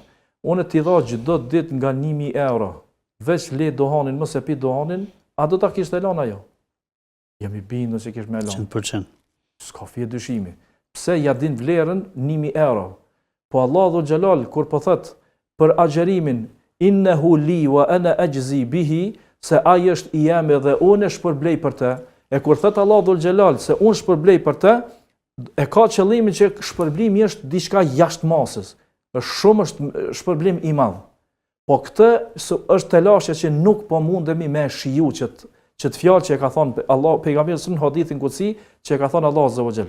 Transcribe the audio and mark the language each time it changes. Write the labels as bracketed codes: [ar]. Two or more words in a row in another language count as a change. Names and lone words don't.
[sq] Unë t'i dha çdo ditë nga 1000 euro. Veç le duhanin, mos e pi duhanin, a do ta kishte lënë ajo? Jam i bindur se kish më lënë. 100%. S'ka fije dyshimi. Pse ja din vlerën 1000 euro? Po Allahu Xhelal kur po thot për agjerimin [ar] إنه لي وأنا أجزي به, [sq] se ai është i jam dhe unë e shpërblej për të. E kur thot Allahu Xhelal se unë shpërblej për të, e ka qëllimin që shpërblimi është diçka jashtë masës. Është shpërblim i madh. Po këtë është telashja që nuk po mundemi me shiju që të fjalë që e ka thonë Allah pejgamberi në hadithin kutsi që e ka thonë [ar] الله عز وجل.